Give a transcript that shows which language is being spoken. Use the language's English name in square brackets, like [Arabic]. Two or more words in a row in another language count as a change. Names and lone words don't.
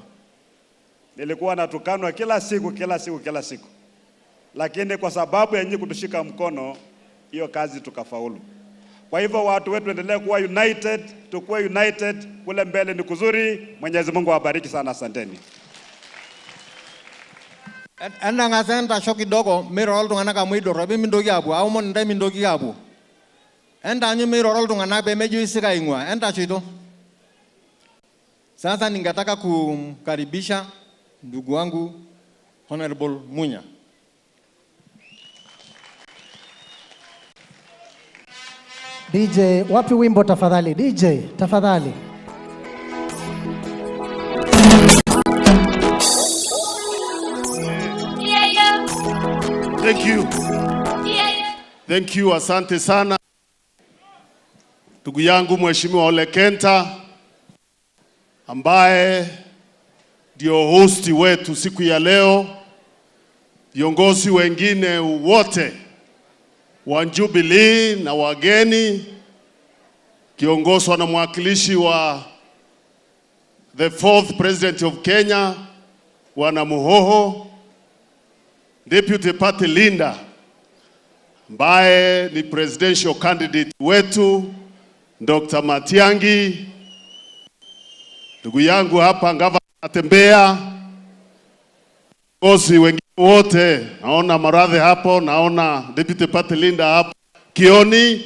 [Swahili] Nilikuwa natukanwa kila siku. Lakini kwa sababu ya nyinyi kutushika mkono, hiyo kazi tukafaulu. Kwa hivyo watu wetu endelee kuwa united, tukue united, kule mbele ni kuzuri. Mwenyezi Mungu awabariki sana, asanteni. [Masai] Enda ngasenta shoki dogo miro oltung'anak amu idorropi mintoki apuo, aomon ntae mintoki apuo. Enda anyu miro oltung'anak pemejo isika ing'ua, enda choito. [Swahili] Sasa ningetaka kumkaribisha ndugu wangu Honorable Munya. DJ, wapi wimbo tafadhali? DJ, tafadhali. [English] Thank you. Thank you, [Swahili] asante sana. Ndugu yangu Mheshimiwa Ole Kenta ambaye ndio hosti wetu siku ya leo, viongozi wengine wote wa Jubilee na wageni, kiongozwa na mwakilishi wa [English] the 4th President of Kenya [Swahili] Bwana Muhoho, [English] Deputy Party Leader [Swahili] ambaye ni [English] presidential candidate [Swahili] wetu Dr. Matiang'i, ndugu yangu hapa Ngava Natembea, viongozi wengine wote, naona Maradhi hapo, naona [English] Deputy Party Leader [Swahili] hapo Kioni.